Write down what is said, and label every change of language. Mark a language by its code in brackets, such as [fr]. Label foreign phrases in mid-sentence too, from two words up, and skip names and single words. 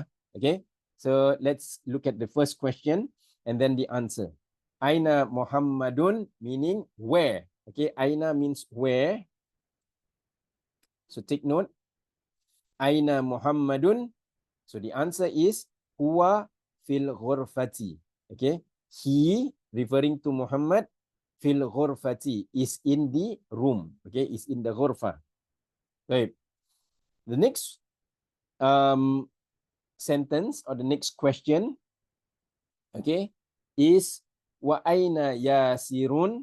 [en] Okay, so let's look at the first question and then the answer. [ar] أين محمدٌ, [en] meaning where. Okay, Aina means where. So take note. [ar] أين محمدٌ. [en] So the answer is [ar] هو في الغرفةِ. [en] Okay, he, referring to Muhammad, [ar] في الغرفةِ, [en] is in the room. Okay, is in the ghurfa. Right. The next sentence or the next question, okay, is [ar] وأين ياسرٌ.